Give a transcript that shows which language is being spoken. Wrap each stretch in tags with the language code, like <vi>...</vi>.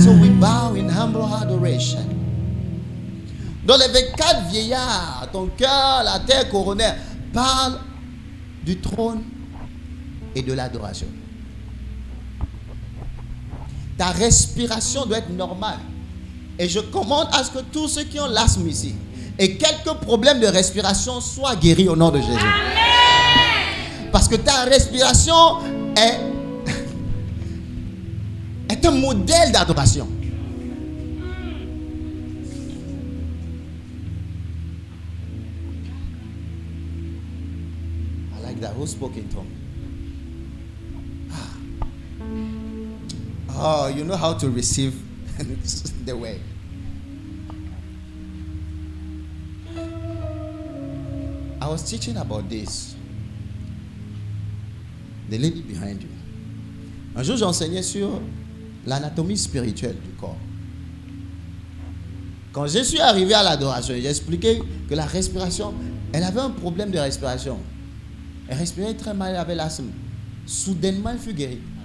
<en>So we bow in humble adoration.</en> <fr>Dans les 24 vieillards, ton cœur, la terre coronaire, parle du trône et de l'adoration. Ta respiration doit être normale. Et je commande à ce que tous ceux qui ont l'asthme ici et quelques problèmes de respiration soient guéris au nom de Jésus. Amen. Parce que ta respiration est un modèle d'adoration.</fr> <en>I like that. Who spoke in tongue? Oh, you know how to receive the way. I was teaching about this. The lady behind you.</en> <fr>Un jour, j'enseignais sur l'anatomie spirituelle du corps. Quand je suis arrivé à l'adoration, j'ai expliqué que la respiration, elle avait un problème de respiration. Elle respirait très mal, elle avait l'asthme. Soudainement, elle fut guérie.</fr>